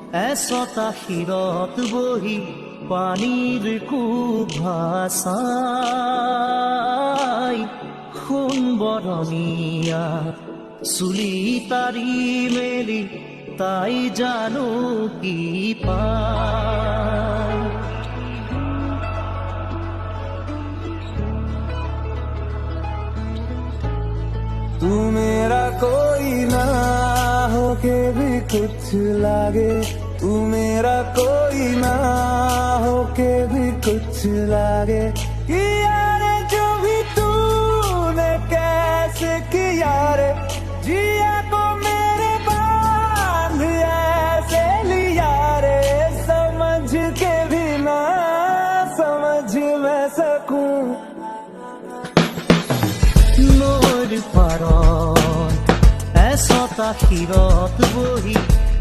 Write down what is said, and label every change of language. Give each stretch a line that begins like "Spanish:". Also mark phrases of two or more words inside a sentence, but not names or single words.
Assamese: এচটা শিৰত বহি পানীৰ কোব ভাচাই সোণ বৰণীয়া চুলি তাৰি মেলি তাই জানো কি পায়।
Hindi: तू मेरा कोई ना हो के भी कुछ लागे, तू मेरा कोई ना हो के भी कुछ लागे। किया रे जो भी तूने कैसे किया रे, जिया को मेरे बांध ऐसे लिया रे, समझ के भी ना समझ मैं सकूं।
Assamese: নৈৰ পাৰত এচটা শিৰত বহি